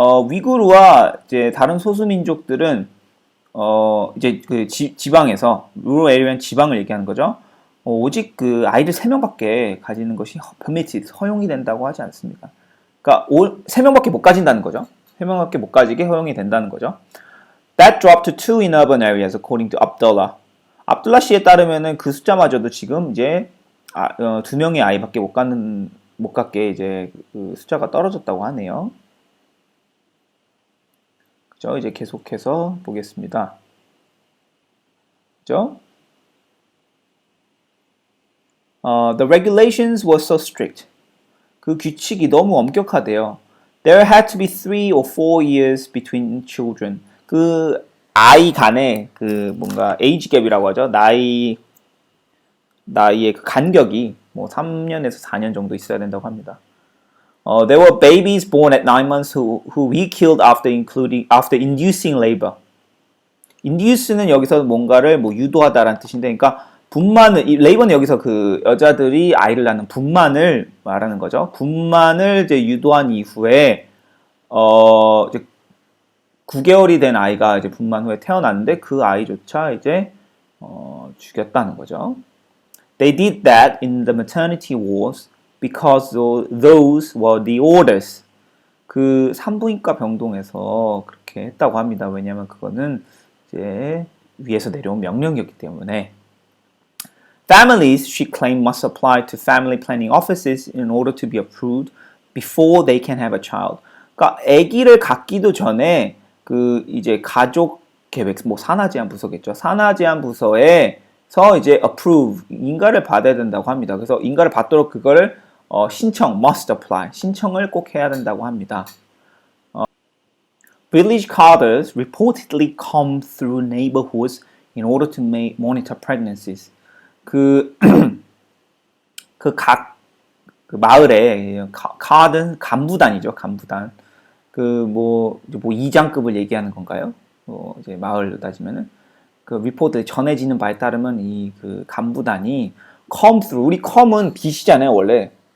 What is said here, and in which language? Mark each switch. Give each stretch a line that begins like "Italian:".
Korean: 위구르와 이제 다른 소수 민족들은 이제 그 지방에서 rural area는 지방을 얘기하는 거죠. 오직 그 아이들 3명밖에 가지는 것이 permitted 허용이 된다고 하지 않습니다. 그러니까 3명밖에 못 가진다는 거죠. 3명밖에 못 가지게 허용이 된다는 거죠.
English: That dropped to 2 in urban areas, according to Abdullah.
Korean: 압둘라 씨에 따르면은 그 숫자마저도 지금 이제 2명의 아이밖에 못 갖게 이제 그 숫자가 떨어졌다고 하네요. 그죠? 이제 계속해서 보겠습니다. 그죠?
English: The regulations were so strict.
Korean: 그 규칙이 너무 엄격하대요.
English: There had to be 3 or 4 years between children.
Korean: 그 아이 간의 그 뭔가 age gap이라고 하죠. 나이의 그 간격이 뭐 3년에서 4년 정도 있어야 된다고 합니다.
English: There were babies born at 9 months who we killed after inducing labor.
Korean: induce는 여기서 뭔가를 뭐 유도하다라는 뜻인데, 그러니까 레이버는 여기서 그 여자들이 아이를 낳는 분만을 말하는 거죠. 분만을 이제 유도한 이후에 이제 9개월이 된 아이가 이제 분만 후에 태어났는데 그 아이조차 이제 죽였다는 거죠.
English: They did that in the maternity wards because those were the orders.
Korean: 그 산부인과 병동에서 그렇게 했다고 합니다. 왜냐하면 그거는 이제 위에서 내려온 명령이었기 때문에.
English: Families, she claimed, must apply to family planning offices in order to be approved before they can have a child.
Korean: 그러니까 아기를 갖기도 전에 그 이제 가족 계획, 뭐 산하제한 부서겠죠. 산하제한 부서에서 이제 approve, 인가를 받아야 된다고 합니다. 그래서 인가를 받도록 그거를
English: must apply,
Korean: 신청을 꼭 해야 된다고 합니다.
English: Village cadres reportedly come through neighborhoods in order to monitor pregnancies.
Korean: 그 마을에 간부단이죠, 간부단. 뭐 이장급을 얘기하는 건가요? 이제 마을로 따지면은 그 리포트 전해지는 바에 따르면 이 그 간부단이
English: come through,
Korean: 우리 come은 빛이잖아요, 원래.